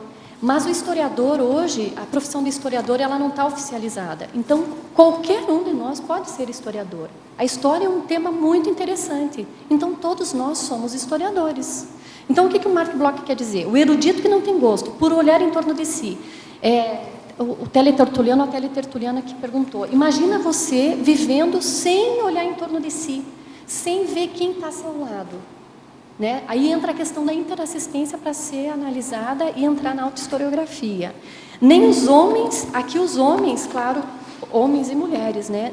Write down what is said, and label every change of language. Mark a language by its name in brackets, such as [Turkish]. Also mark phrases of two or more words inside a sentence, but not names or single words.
[Portuguese] Mas o historiador hoje, a profissão de historiador, ela não está oficializada. Então, qualquer um de nós pode ser historiador. A história é um tema muito interessante. Então, todos nós somos historiadores. Então, o que o Mark Bloch quer dizer? O erudito que não tem gosto, por olhar em torno de si. O teletertuliano, a teletertuliana que perguntou, imagina você vivendo sem olhar em torno de si, sem ver quem está ao seu lado. Né? Aí entra a questão da interassistência para ser analisada e entrar na autohistoriografia. Nem os homens, aqui os homens, claro, homens e mulheres, né?